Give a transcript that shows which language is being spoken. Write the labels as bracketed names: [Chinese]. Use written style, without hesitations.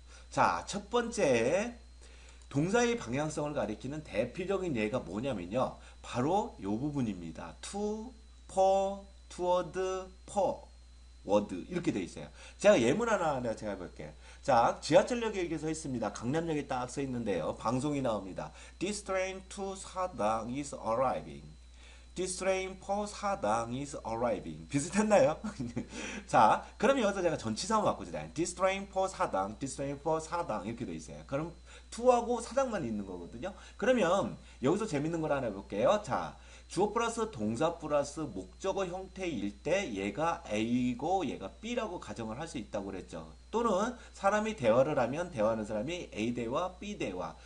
[Korean] 자, 첫 번째 동사의 방향성을 가리키는 대표적인 예가 뭐냐면요. 바로 이 부분입니다. to, for, toward, for. 워드 이렇게 돼 있어요. 제가 예문 하나 제가 해볼게요. 자, 지하철역에 서 있습니다. 강남역에 딱 써 있는데요. 방송이 나옵니다. [English] This train to 사당 is arriving. This train for 사당 is arriving. [Korean] 비슷했나요? 자, 그럼 여기서 제가 전치사만 바꾸잖아요. [English] This train for 사당, [Korean] this train for 사당 이렇게 돼 있어요. 그럼 to하고 사당만 있는 거거든요. 그러면 여기서 재밌는 걸 하나 해볼게요. 자, 주어 플러스 동사 플러스 목적어 형태일 때 얘가 A고 얘가 B라고 가정을 할 수 있다고 그랬죠. 또는 사람이 대화를 하면 대화하는 사람이 A 대화, B 대화.